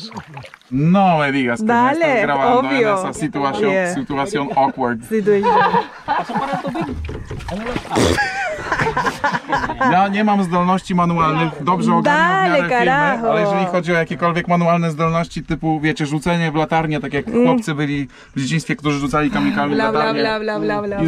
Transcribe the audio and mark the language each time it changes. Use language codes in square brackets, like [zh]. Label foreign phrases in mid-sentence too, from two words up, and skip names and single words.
[es] No me digas que me Dale, estás grabando obvio. en esa situación, [en] Yeah. [es] situación awkward. Sí, tú y yo. [pl] Ja nie mam zdolności manualnych, dobrze ogarniam w miarę [es] Dale, carajo. [pl] filmy, ale jeżeli chodzi o jakiekolwiek manualne zdolności typu, wiecie, rzucenie w latarnię, tak jak chłopcy byli w dzieciństwie, którzy rzucali kamykami w Bla, bla, latarnię bla, bla, bla, bla.